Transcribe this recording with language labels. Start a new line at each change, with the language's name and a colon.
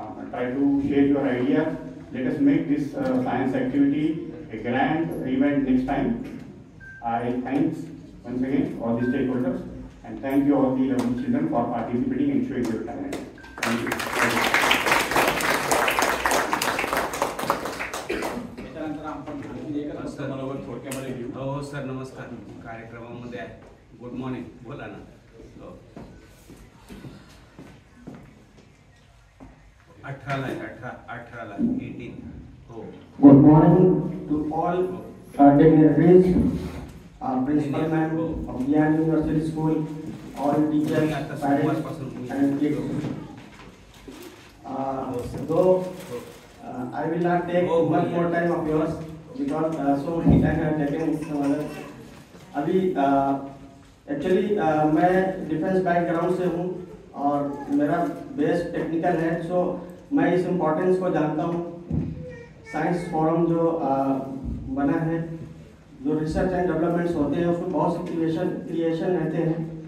English: Try to share your ideas. Let us make this science activity a grand event next time. I thanks once again all the stakeholders, and thank you all the lovely children for participating and showing your talent. Thank you.
Marathi: त्याच्यानंतर आपण आणखी एकच असतं मला थोडक्यामध्ये घेऊ. हो sir, नमस्कार. कार्यक्रमामध्ये आहे.
English: Good morning.
Marathi: बोला ना. 18ला 18 हो.
English: Good morning to all dignitaries, principal ma'am of Gyan University School, all teachers, parents and kids. Though I will not take much more time of yours because so many time I have taken some other.
Hindi: अभी actually मैं
English: defence background
Hindi: से हूँ और मेरा base technical है, सो मैं इस importance को जानता हूँ. साइंस फोरम जो बना है, जो
English: research and developments
Hindi: होते हैं, उसमें बहुत से क्रिएशन रहते हैं.